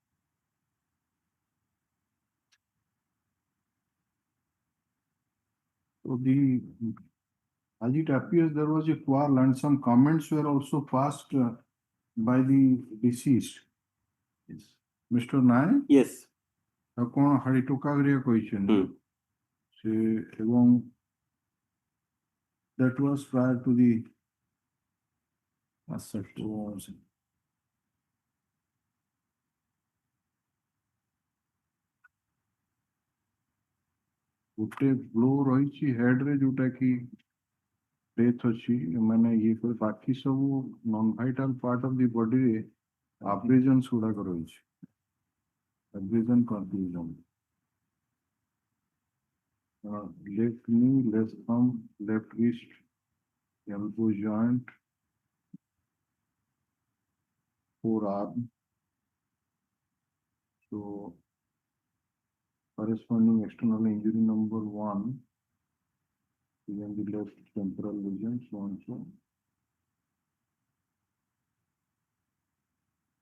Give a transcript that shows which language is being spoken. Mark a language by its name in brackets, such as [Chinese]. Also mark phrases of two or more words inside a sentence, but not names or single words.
[English] So as it appears, there was a quarrel and some comments were also passed by the deceased. Yes. Mr. Naik, Yes. [Odia] କଣ ହାଡି ଟୋକା କରିବା କହିଛନ୍ତି ସେ ଏବଂ [English] that was prior to the assault. [Odia] ଗୋଟେ ବ୍ଲୋ ରହିଛି ହେଡ୍ ରେ ଯୋଉଟା କି ଡେଥ୍ ଅଛି ମାନେ ଇଏ କରି ବାକି ସବୁ [English] non vital part of the [Odia] ବଡିରେ ଆବ୍ରେଜନ୍ସ ଗୁଡାକ ରହିଛି [English] abrasion confusion. Left knee, left thumb, left wrist, elbow joint, forearm. So corresponding external injury number 1 is in the left temporal region, so and so.